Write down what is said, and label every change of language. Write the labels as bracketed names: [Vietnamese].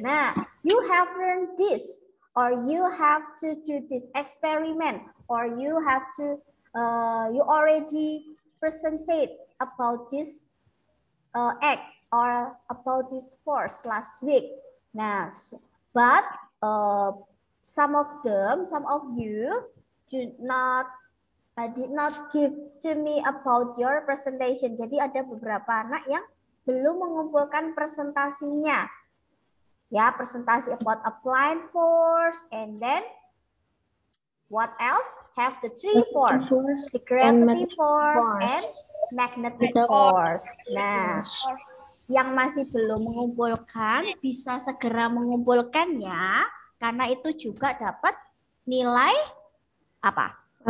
[English] Nah, you have learned this, or you have to do this experiment, or you have to you already presented about this act or about this force last week. Nah, but some of you did not give to me about your presentation. [Indonesian] Jadi ada beberapa anak yang belum mengumpulkan presentasinya. [English] Ya, presentasi about applied force, and then what else? Have the three force, the gravity force and magnetic force. [Indonesian] Nah, yang masih belum mengumpulkan bisa segera mengumpulkannya, karena itu juga dapat nilai apa?